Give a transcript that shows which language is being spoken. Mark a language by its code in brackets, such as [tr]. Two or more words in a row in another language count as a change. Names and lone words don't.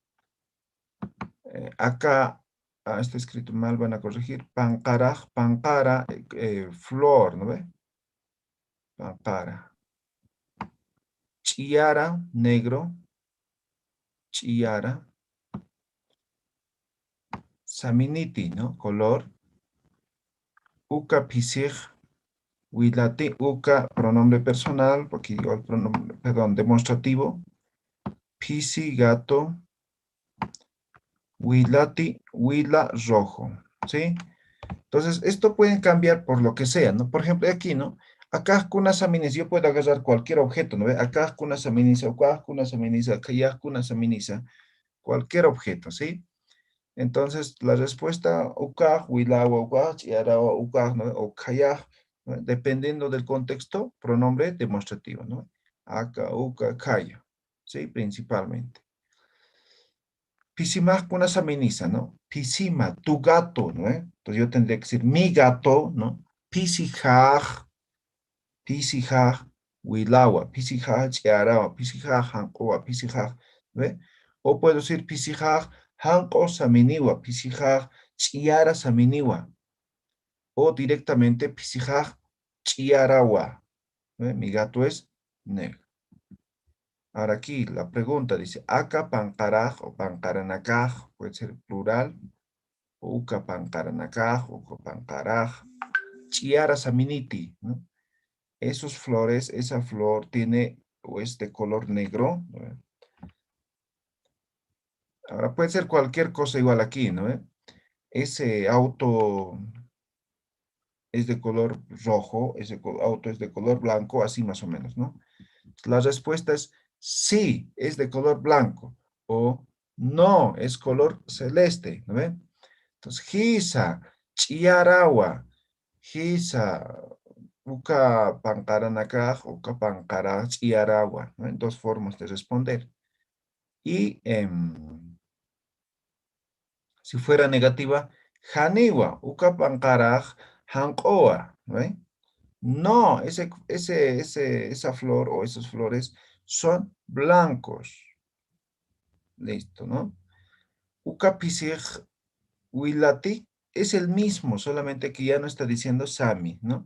[es] Acá, está escrito mal, van a corregir. [ay] Pancaraj, pancara, [es] flor, ¿no ve? [ay] Pancara. Chiara, negro. Chiara. Saminiti, [es] ¿no? Color. [ay] Uka pisig. Wilati, uka, [es] pronombre personal, porque digo el pronombre, perdón, demostrativo. [ay] Pisi, gato. Wilati, huila, rojo. [es] ¿Sí? Entonces, esto pueden cambiar por lo que sea, ¿no? Por ejemplo, aquí, ¿no? Acá [ay] kuna saminisa, [es] yo puedo agarrar cualquier objeto, ¿no ve? [ay] Acá kuna saminisa, acá kuna saminisa, acá kuna saminisa, [es] cualquier objeto, ¿sí? Entonces, la respuesta, [ay] ukaj, wilawa, ukaj, yarawa, ukaj, [es] ¿no? O kayaj, ¿no? Dependiendo del contexto, pronombre demostrativo, ¿no? [ay] Aka, uka, [es] kaya, ¿sí? Principalmente. [ay] Pisima kuna saminisa, ¿no? Pisima, [es] tu gato, ¿no? Entonces yo tendría que decir mi gato, ¿no? [ay] Pisijaj, pisijaj, wilawa, pisijaj, chiarawa, pisijaj, hankoa, pisijaj, ¿ve? [es] O puedo decir [ay] pisijaj, hanko saminiwa, pisijaj, chiara saminiwa. [es] O directamente [ay] pisijaj, chiarawa, ¿ve? [es] Mi gato es negro. Ahora aquí la pregunta dice, acá [ay] pancaraj o pancaranacaj, [es] puede ser plural, [ay] uca pancaranacaj, uca pancaraj, chiara saminiti, [es] ¿no? Esos flores, esa flor tiene o es de color negro, ¿no? Ahora puede ser cualquier cosa igual aquí, ¿no? Ese auto es de color rojo, ese auto es de color blanco, así más o menos, ¿no? La respuesta es sí, es de color blanco, o no, es color celeste, ¿no ven? Entonces, [ay] hisa, chiarawa, hisa, uka pancaranacaj, uka pancara, chiarawa, [es] ¿no? En dos formas de responder. Y si fuera negativa, [ay] haniwa, uka pancaraj, hankoa, [es] ¿no ven? No, esa flor o esas flores son blancos. Listo, ¿no? [ay] Ucapisig Wilati [es] es el mismo, solamente que ya no está diciendo Sami, ¿no?